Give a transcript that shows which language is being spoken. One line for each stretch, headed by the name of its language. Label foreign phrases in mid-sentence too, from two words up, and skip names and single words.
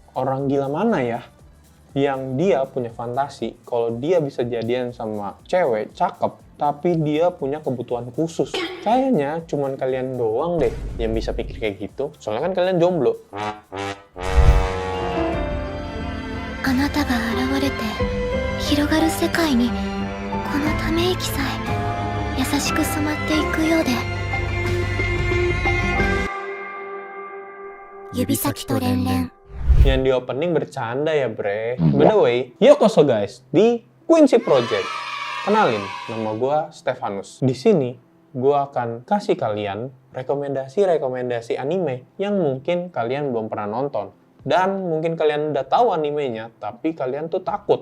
Indonesian: Orang gila mana ya yang dia punya fantasi kalau dia bisa jadian sama cewek cakep tapi dia punya kebutuhan khusus. Kayaknya cuman kalian doang deh yang bisa pikir kayak gitu. Soalnya kan kalian jomblo.
Japanese: あなたが現れて広がる世界にこのため息さえ優しく染まっていくようで指先と連々
Indonesian: Yang di opening bercanda ya bre.
English: By the way,
Indonesian: yokoso guys di Quincy Project. Kenalin, nama gue Stefanus. Di sini gue akan kasih kalian rekomendasi anime yang mungkin kalian belum pernah nonton. Dan mungkin kalian udah tahu animenya, tapi kalian tuh takut.